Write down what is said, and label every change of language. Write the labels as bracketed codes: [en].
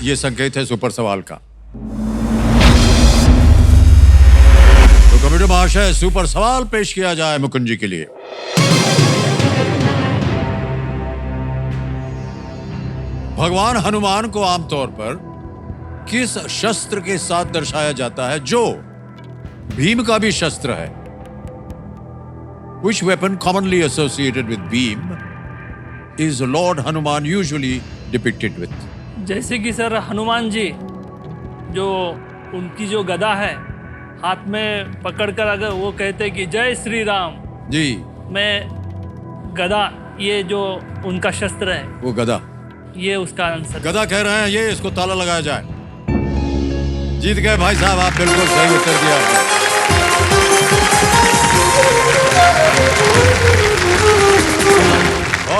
[hi] और ये संकेत है सुपर सवाल का। तो कमेटी महाशय, सुपर सवाल पेश किया जाए मुकुंद जी के लिए। भगवान हनुमान को आमतौर पर किस शस्त्र के साथ दर्शाया जाता है जो भीम का भी शस्त्र है? [en] Which weapon commonly associated with Bhim is Lord Hanuman usually depicted with? [hi] जैसे कि सर हनुमान जी जो उनकी जो गदा है हाथ में पकड़कर अगर वो कहते कि जय श्री राम, जी, मैं गदा, ये जो उनका शस्त्र है वो गदा। ये उसका आंसर। गदा कह रहे हैं ये, इसको ताला लगाया जाए। जीत गए भाई साहब, आप बिल्कुल सही उत्तर दिया आपने।